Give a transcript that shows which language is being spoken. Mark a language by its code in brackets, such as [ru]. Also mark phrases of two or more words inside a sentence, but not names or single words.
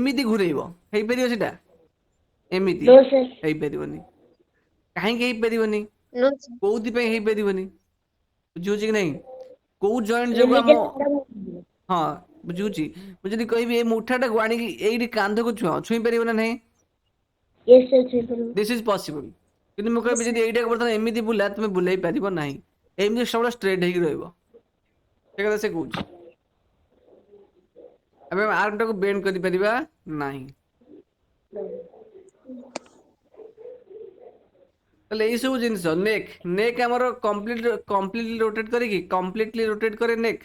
[or] ଏମିତି ଘୁରେଇବ ହେଇପାରିବ ସେଟା ଏମିତି [en] No, sir. [or] ହେଇପାରିବନି। କାହିଁକି ହେଇପାରିବନି [en] No, sir. [or] କୋଉଥିପାଇଁ ହେଇପାରିବନି ବୁଝିହଉଛି କି ନାହିଁ କୋଉ ଜଏଣ୍ଟ ଯୋଗୁଁ ଆମ [en] Immediate. [or] ହଁ ବୁଝୁଛି। ମୁଁ ଯଦି କହିବି ଏଇ ମୁଠାଟାକୁ ଆଣିକି ଏଇଠି କାନ୍ଧକୁ ଛୁଇଁ ପାରିବ ନା ନାହିଁ [en] Yes, sir. Sir. This is possible. [or] କିନ୍ତୁ ମୁଁ କହିବି ଯଦି ଏଇଟାକୁ ବର୍ତ୍ତମାନ ଏମିତି ବୁଲା ତୁମେ ବୁଲେଇ ପାରିବ ନାହିଁ ଏମିତି ସବୁବେଳେ ଷ୍ଟ୍ରେଟ୍ ହେଇକି ରହିବ ସେ କଥା ସେ କହୁଛି। ଆମେ ଆର୍ମଟାକୁ ବେଣ୍ଡ କରିପାରିବା ନାହିଁ। ତାହେଲେ ଏଇ ସବୁ ଜିନିଷ ନେକ୍ ନେକ୍ ଆମର [en] completely rotate [or] କରିକି [en] completely rotate [or] କରେ ନେକ୍